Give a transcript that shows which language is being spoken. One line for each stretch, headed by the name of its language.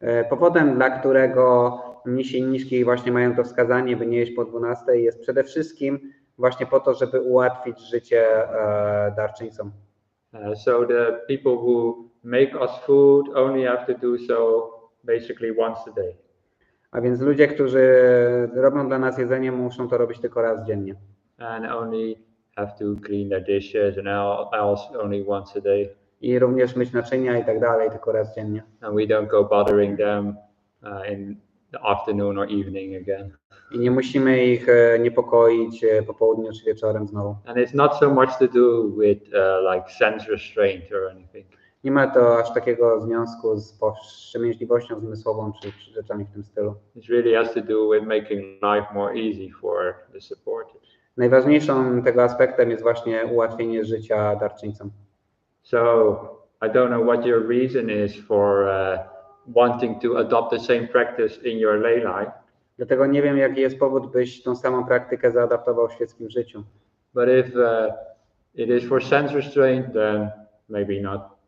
Polish: Powodem, dla którego mnisi i mniszki właśnie mają to wskazanie, by nie jeść po 12, jest przede wszystkim właśnie po to, żeby ułatwić życie darczyńcom.
English: So the people who make us food only have to do so basically once a day.
Polish: A więc ludzie, którzy robią dla nas jedzenie, muszą to robić tylko raz dziennie.
English: And only have to clean their dishes and else only once a day.
Polish: I również myć naczynia i tak dalej, tylko raz dziennie.
English: And we don't go bothering them in the afternoon or evening again.
Polish: I nie musimy ich niepokoić po południu czy wieczorem znowu.
English: And it's not so much to do with like sense restraint or anything.
Polish: Nie ma to aż takiego związku z powstrzemięźliwością zmysłową czy rzeczami w tym stylu.
English: It really has to do with making life more easy for the supporters.
Polish: Najważniejszym tego aspektem jest właśnie ułatwienie życia darczyńcom.
English: So I don't know what your reason is for wanting to adopt the same practice in your lay life.
Polish: Dlatego nie wiem, jaki jest powód, byś tą samą praktykę zaadaptował w świeckim życiu.
English: But if it is for sense restraint, then maybe not.